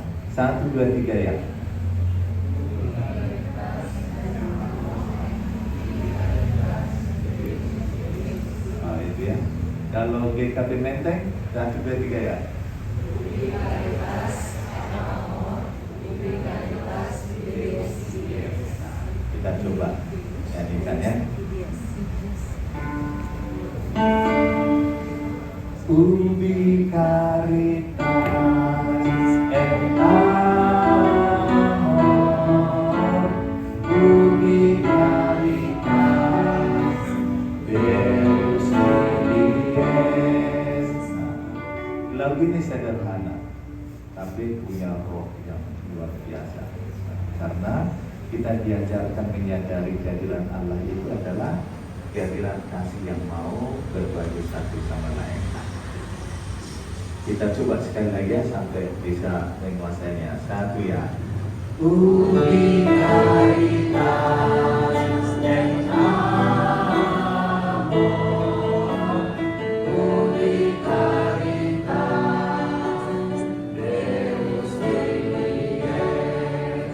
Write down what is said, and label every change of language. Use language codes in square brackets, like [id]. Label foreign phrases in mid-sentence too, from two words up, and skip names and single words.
[id] 1, 2, 3 ya. Oh itu ya. Kalau GKB Menteng 1, 2, 3 ya. Kita coba nyanyikan ya. [la] Ubi caritas et amor, ubi caritas Deus idies. [id] Lagu ini sederhana, tapi punya roh yang luar biasa. Karena kita diajarkan menyadari kehadiran Allah itu adalah kehadiran kasih yang mau berbagi satu sama lain. Kita coba sekali lagi ya sampai bisa menguasainya. 1 ya. [la] Ubi caritas et amor, ubi caritas Deus idies.